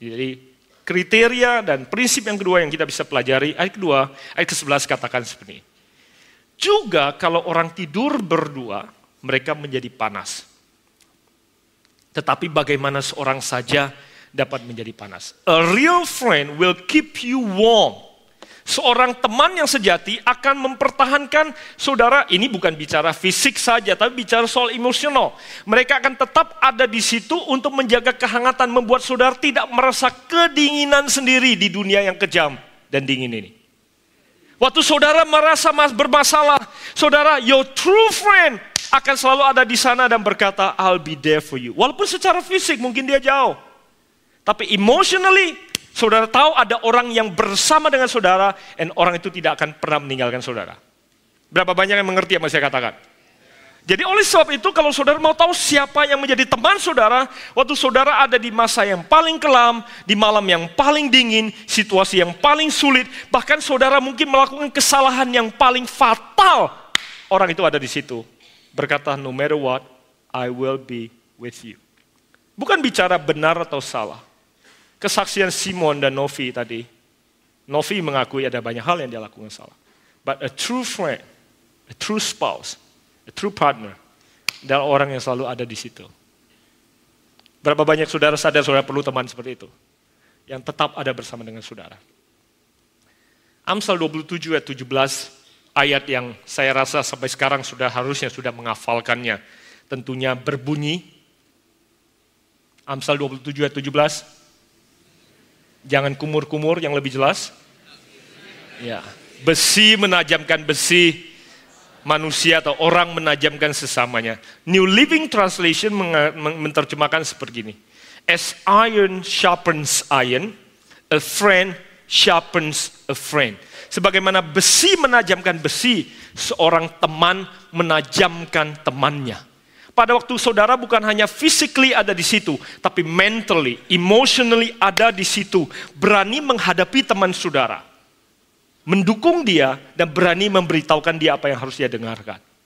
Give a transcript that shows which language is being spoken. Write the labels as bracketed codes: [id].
[id] Jadi kriteria dan prinsip yang kedua yang kita bisa pelajari. Ayat kedua, ayat ke-11 katakan seperti ini. Juga kalau orang tidur berdua, mereka menjadi panas. Tetapi bagaimana seorang saja dapat menjadi panas. [en] A real friend will keep you warm. [id] Seorang teman yang sejati akan mempertahankan saudara, ini bukan bicara fisik saja, tapi bicara soal emosional. Mereka akan tetap ada di situ untuk menjaga kehangatan, membuat saudara tidak merasa kedinginan sendiri di dunia yang kejam dan dingin ini. Waktu saudara merasa bermasalah, saudara, [en] your true friend [id] akan selalu ada di sana dan berkata, [en] I'll be there for you. [id] Walaupun secara fisik mungkin dia jauh. Tapi emotionally, saudara tahu ada orang yang bersama dengan saudara, dan orang itu tidak akan pernah meninggalkan saudara. Berapa banyak yang mengerti apa saya katakan? Jadi oleh sebab itu, kalau saudara mau tahu siapa yang menjadi teman saudara, waktu saudara ada di masa yang paling kelam, di malam yang paling dingin, situasi yang paling sulit, bahkan saudara mungkin melakukan kesalahan yang paling fatal, orang itu ada di situ. Berkata, [en] no matter what, I will be with you. [id] Bukan bicara benar atau salah. Kesaksian Simon dan Novi tadi, Novi mengakui ada banyak hal yang dia lakukan salah. [en] But a true friend, a true spouse, a true partner, [id] adalah orang yang selalu ada di situ. Berapa banyak saudara sadar saudara perlu teman seperti itu, yang tetap ada bersama dengan saudara. Amsal 27 ayat 17, ayat yang saya rasa sampai sekarang harusnya sudah menghafalkannya. Tentunya berbunyi, Amsal 27 ayat 17, jangan kumur-kumur, yang lebih jelas. Ya, besi menajamkan besi, manusia atau orang menajamkan sesamanya. New Living Translation menerjemahkan seperti ini. [en] As iron sharpens iron, a friend sharpens a friend. [id] Sebagaimana besi menajamkan besi, seorang teman menajamkan temannya. Pada waktu saudara bukan hanya physically ada di situ, tapi mentally, emotionally ada di situ. Berani menghadapi teman saudara. Mendukung dia dan berani memberitahukan dia apa yang harus dia dengarkan.